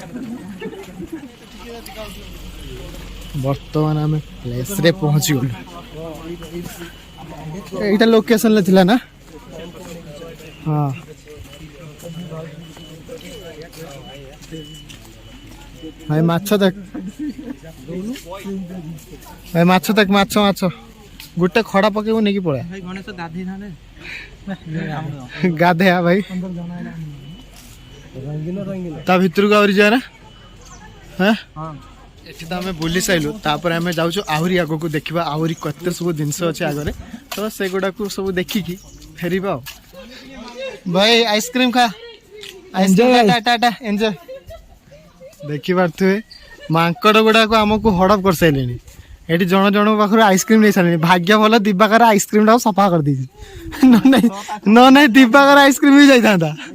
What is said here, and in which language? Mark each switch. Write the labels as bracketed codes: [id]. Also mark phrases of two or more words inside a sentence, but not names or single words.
[or] ବର୍ତ୍ତମାନ ଆମେ ପ୍ଲେସ୍ରେ ପହଞ୍ଚିଗଲୁ ଏଇଟା ଲୋକେସନ୍ରେ ଥିଲା ନା ହଁ ଭାଇ ମାଛ ଦେଖ ଭାଇ ମାଛ ଦେଖ ମାଛ ଗୋଟେ ଖଡ଼ା ପକେଇବୁ ନେଇକି ପଳେଆ भाई गणेश गाधे थाने ଗାଧେଆ ଭାଇ ତା ଭିତରକୁ ଆହୁରି ଯିବା ନା ହଁ ଏଠି ତ ଆମେ ବୁଲି ସାରିଲୁ ତାପରେ ଆମେ ଯାଉଛୁ ଆହୁରି ଆଗକୁ ଦେଖିବା ଆହୁରି କେତେ ସବୁ ଜିନିଷ ଅଛି ଆଗରେ ତ ସେଗୁଡ଼ାକୁ ସବୁ ଦେଖିକି ଫେରିବା ଆଉ ଭାଇ ଆଇସ୍କ୍ରିମ୍ ଖା ଏନ୍ଜୟ ଦେଖିପାରୁଥିବେ ମାଙ୍କଡ଼ ଗୁଡ଼ାକ ଆମକୁ ହଡ଼ପ କରିସାରିଲେଣି ଏଠି ଜଣ ଜଣଙ୍କ ପାଖରୁ ଆଇସ୍କ୍ରିମ୍ ନେଇ ସାରିଲେଣି ଭାଗ୍ୟ ଭଲ ଦିବାକର ଆଇସ୍କ୍ରିମ୍ଟାକୁ ସଫା କରିଦେଇଛି ନ ନାଇଁ ଦିବାକର ଆଇସ୍କ୍ରିମ୍ ବି ଯାଇଥାନ୍ତା